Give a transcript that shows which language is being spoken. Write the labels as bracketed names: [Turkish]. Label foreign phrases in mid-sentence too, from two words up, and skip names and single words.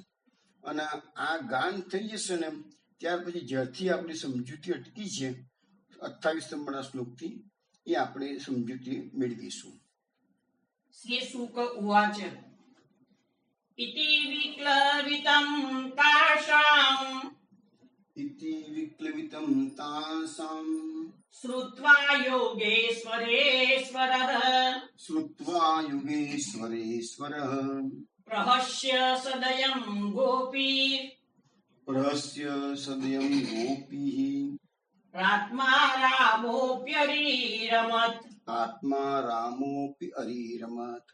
[Gujarati] અને આ ગાન થઈ જશે ને ત્યાર પછી જ્યારથી આપણી સમજૂતી અટકી છે 28 નંબરના શ્લોકથી, એ આપણે સમજૂતી મેળવીશું. [Sanskrit] श्री शुक उवाच इति विक्लवितं तासां, इति विक्लवितं तासां श्रुत्वा योगेश्वरेश्वरः, श्रुत्वा युगेश्वरेश्वरः प्रहस्य सदयं गोपी रहस्य सदयं गोपीः रात्मा रामोऽप्यरीरमत् आत्मा रामोऽपि अरीरमत्